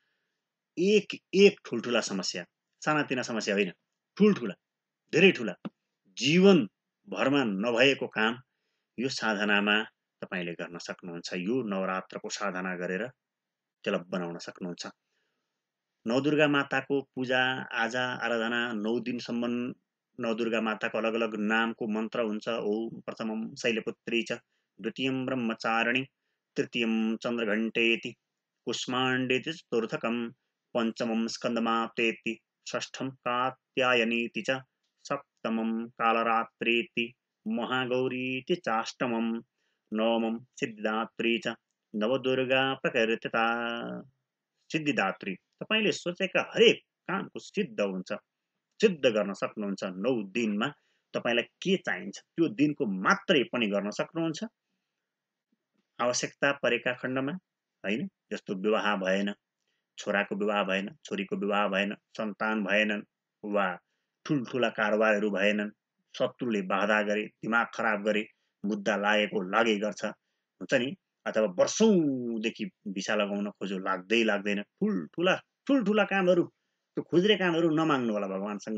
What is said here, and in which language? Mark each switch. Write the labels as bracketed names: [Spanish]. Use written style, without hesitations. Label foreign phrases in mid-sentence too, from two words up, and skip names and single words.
[Nepali] एक ठुल्ठुला समस्या, सानातिना समस्या होइन, ठुल्ठुला, धेरै ठुला, जीवन भरमा नभएको काम यो साधनामा तपाईले गर्न सक्नुहुन्छ। यो नवरात्रको साधना गरेर त्यसलाई बनाउन सक्नुहुन्छ। नवदुर्गा माताको पूजा आजा आराधना 9 दिनसम्म नवदुर्गा माताको अलग अलग नामको मन्त्र हुन्छ। [Sanskrit] ओम प्रथमम शैलपुत्री च, द्वितीयम ब्रह्मचारिणी, तृतीयम चन्द्रघण्टेति, कुष्माण्डेति चतुर्थकम, पंचमम स्कंदमातेति, षष्ठम कात्यायनीति च, सप्तमम कालरात्रीति, महागौरीति चाष्टमम, नवमम सिद्धिदात्री च, नवदुर्गा प्रकृतिता सिद्धिदात्री। [Nepali] तपाईले सोचेका हरेक कामको सिद्ध हुन्छ, सिद्ध गर्न सक्नुहुन्छ। 9 दिनमा तपाईलाई के चाहिन्छ त्यो दिनको मात्रै पनि गर्न सक्नुहुन्छ। आवश्यकता परेका खण्डमा हैन, जस्तो विवाह भएन, छोराको विवाह भएन, छोरीको विवाह भएन, सन्तान भएनन्, वा ठुल्ठुला कारोबारहरू भएनन्, शत्रुले बाधा गरे, दिमाग खराब गरे, मुद्दा लागै गर्छ, हुन्छ नि, अथवा वर्षौंदेखि भिसा लगाउन खोजो लाग्दैन, ठुल्ठुला कामहरू, त्यो खुज्रे कामहरू नमाग्नु होला भगवानसँग।